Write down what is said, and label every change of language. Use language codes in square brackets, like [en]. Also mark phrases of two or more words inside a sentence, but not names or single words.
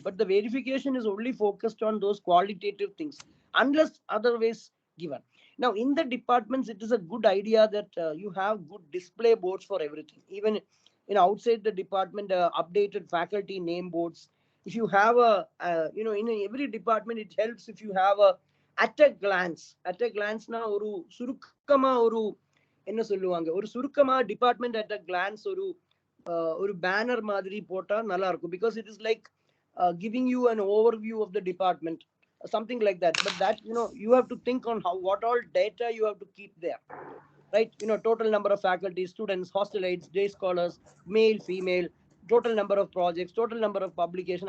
[en] But the verification is only focused on those qualitative things, unless otherwise given. Now, in the departments, it is a good idea that you have good display boards for everything. Even outside the department, updated faculty name boards. If you have in every department, it helps if you have at a glance [ta] நா ஒரு சுருக்கமா ஒரு என்ன சொல்லுவாங்க ஒரு சுருக்கமா [en] department at a glance [ta] ஒரு banner மாதிரி போட்டா நல்லா இருக்கு, [en] because it is like giving you an overview of the department, something like that. But that you have to think on what all data you have to keep there, right? Total number of faculty, students, hostelites, day scholars, male, female, total number of projects, total number of publication.